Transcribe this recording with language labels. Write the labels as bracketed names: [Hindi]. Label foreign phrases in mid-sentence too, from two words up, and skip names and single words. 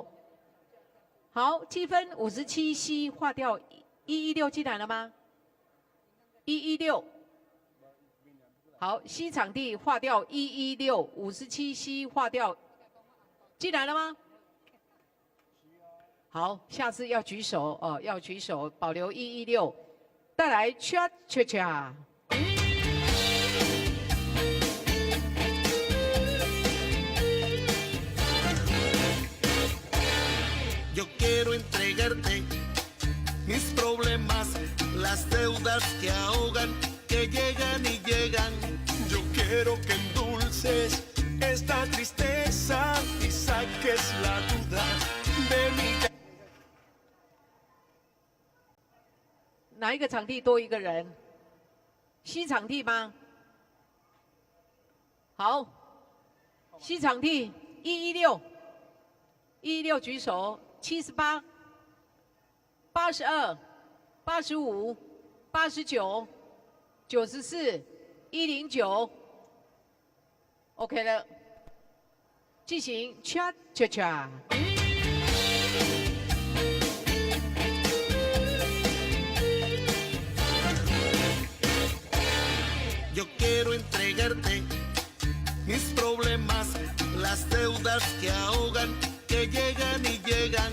[Chinese] 好，积分57C 划掉116进来了吗？116，好，C 场地划掉116，57C 划掉，进来了吗？好，下次要举手哦，要举手，保留116，带来 cha cha cha。 [Spanish] Yo quiero entregarte mis problemas, las deudas que ahogan, que llegan y llegan. Yo quiero que endulces esta tristeza y saques la duda de mi cabeza. [Chinese] 哪一个场地多一个人？C 场地吗？好，C 场地116举手。 78、82、85、89、94、109 ，OK 了，进行 cha cha cha。 [Spanish] Yo quiero entregarte mis problemas, las deudas que ahogan, que llegan y llegan.